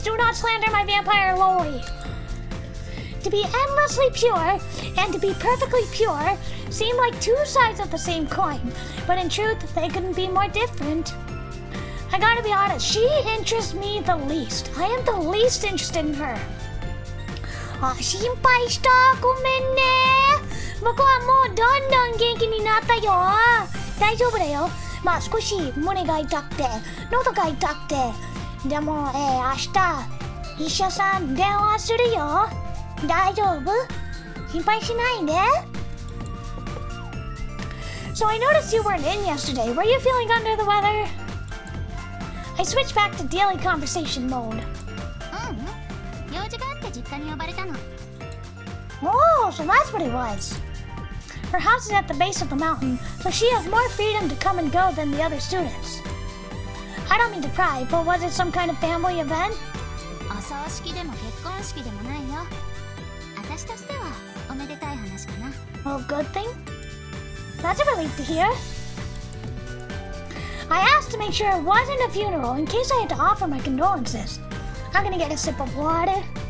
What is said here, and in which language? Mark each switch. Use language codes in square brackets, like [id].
[en] Do not slander my vampire loli. To be endlessly pure and to be perfectly pure seem like two sides of the same coin, but in truth, they couldn't be more different. I gotta be honest, she interests me the least. I am the least interested in her. [ja] あ、心配した。ごめんね。僕はもうどんどん元気になったよ。大丈夫だよ。まあ少し胸が痛くて、喉が痛くて。でも、明日、医者さん電話するよ。大丈夫？心配しないで。 [en] So I noticed you weren't in yesterday. Were you feeling under the weather? I switched back to daily conversation mode. [ja] 用事があって実家に呼ばれたの。 [en] Oh, so that's what it was. Her house is at the base of the mountain, so she has more freedom to come and go than the other students. I don't mean to pry, but was it some kind of family event? [ja] お葬式でも結婚式でもないよ。私としてはおめでたい話かな。 [en] Oh, good thing? That's a relief to hear. I asked to make sure it wasn't a funeral in case I had to offer my condolences. I'm gonna get a sip of water.